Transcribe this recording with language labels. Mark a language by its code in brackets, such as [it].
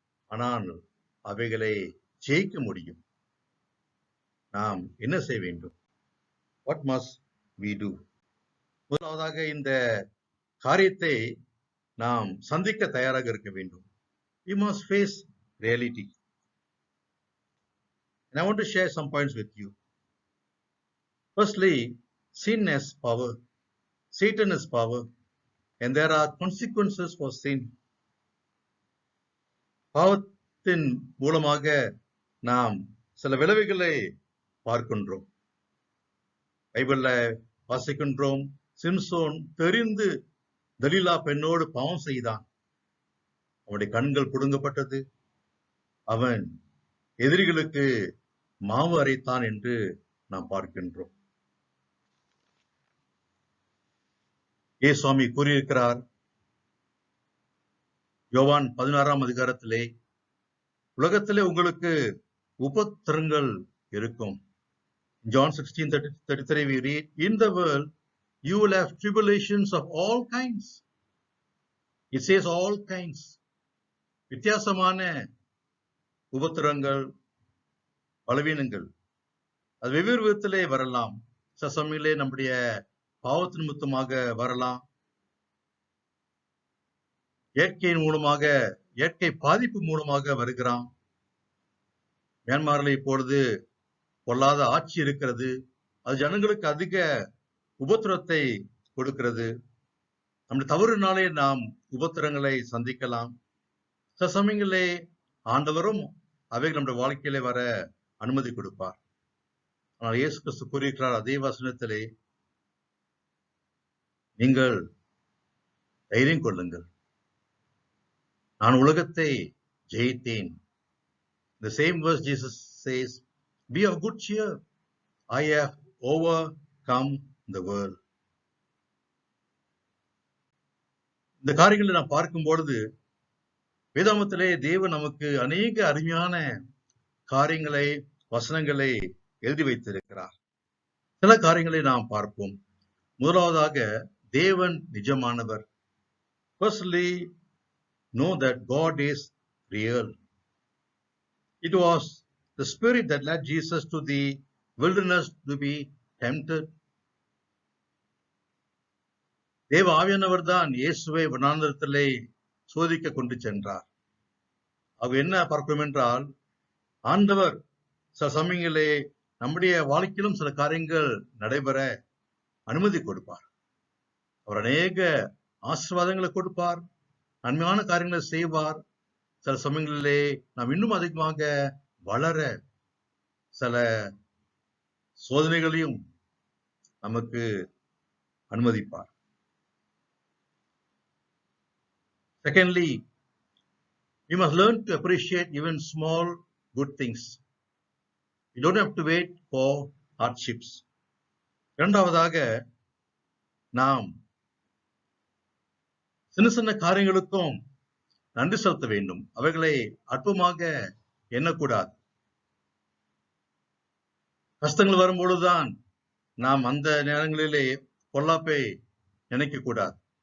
[ta] ஆனால் அவைகளை ஜெயிக்க முடியும். நாம் என்ன செய்ய வேண்டும்? [en] What must we do? [ta] முதலாவதாக இந்த காரியத்தை நாம் சந்திக்க தயாராக இருக்க வேண்டும். [en] We must face reality. And I want to share some points with you. Firstly, sin has power. Satan has power. And there are consequences for sin. [ta] பாவத்தின் மூலமாக நாம் சில விளைவுகளை பார்க்கின்றோம். பைபிள்ல வாசிக்கின்றோம், சிம்சோன் தெரிந்து தலீலா பெண்ணோடு பாவம் செய்தான். அவனுடைய கண்கள் புடுங்கப்பட்டது. அவன் எதிரிகளுக்கு மாவு அரைத்தான் என்று நாம் பார்க்கின்றோம். இயேசுவாமி கூறியிருக்கிறார், யோவான் 16ஆம் அதிகாரத்திலே, உலகத்திலே உங்களுக்கு உபத்திரங்கள் இருக்கும். [en] John 16:33 we read, in the world you will have tribulations of all kinds. It says all kinds. [ta] வித்தியாசமான உபத்திரங்கள், பலவீனங்கள் அது வெவ்வேறு விதத்திலே வரலாம். சில சமயத்திலே நம்முடைய பாவத்தின் நிமித்தமாக வரலாம். இயற்கையின் மூலமாக, இயற்கை பாதிப்பு மூலமாக வருகிறான். மியான்மரில் இப்பொழுது பொல்லாத ஆட்சி இருக்கிறது. அது ஜனங்களுக்கு அதிக உபத்திரத்தை கொடுக்கிறது. நம்முடைய தவறுனாலே நாம் உபத்திரங்களை சந்திக்கலாம். சில சமயங்களே ஆண்டவரும் அவைகள் நம்முடைய வாழ்க்கையிலே வர அனுமதி கொடுப்பார். ஆனால் இயேசு கிறிஸ்து கூறியிருக்கிறார் அதே வசனத்திலே, நீங்கள் தைரியம் கொள்ளுங்கள், நான் உலகத்தை ஜெயித்தேன். [en] The same verse Jesus says, be of good cheer, I have overcome the world. [ta] இந்த காரியங்களை நாம் பார்க்கும் பொழுது வேதாமத்திலே தேவன் நமக்கு அநேக அருமையான காரியங்களை, வசனங்களை எழுதி வைத்திருக்கிறார். சில காரியங்களை நாம் பார்ப்போம். முதலாவதாக, தேவன் நிஜமானவர். [en] Firstly, know that God is real. It was the Spirit that led Jesus to the wilderness to be tempted. [ta] தேவ ஆவியானவர் தான் இயேசுவை வனாந்தரத்திலே சோதிக்க கொண்டு சென்றார். அவர் என்ன பார்ப்போம் என்றால், ஆண்டவர் சில சமயங்களே நம்முடைய வாழ்க்கையிலும் சில காரியங்கள் நடைபெற அனுமதி கொடுப்பார். அவர் அநேக ஆசீர்வாதங்களை கொடுப்பார், நன்மையான காரியங்களை செய்வார். சில சமயங்களிலே நாம் இன்னும் அதிகமாக வளர சில சோதனைகளையும் நமக்கு அனுமதிப்பார். [en] Secondly, we must learn to appreciate even small good things. You don't have to wait for hardships. [ta] இரண்டாவதாக, நாம் சின்ன சின்ன காரியங்களுக்கும் நன்றி செலுத்த வேண்டும். அவைகளை அற்பமாக எண்ணக்கூடாது. கஷ்டங்கள் வரும்பொழுதுதான் நாம் அந்த நேரங்களிலே பொல்லாப்பை நினைக்க கூடாது.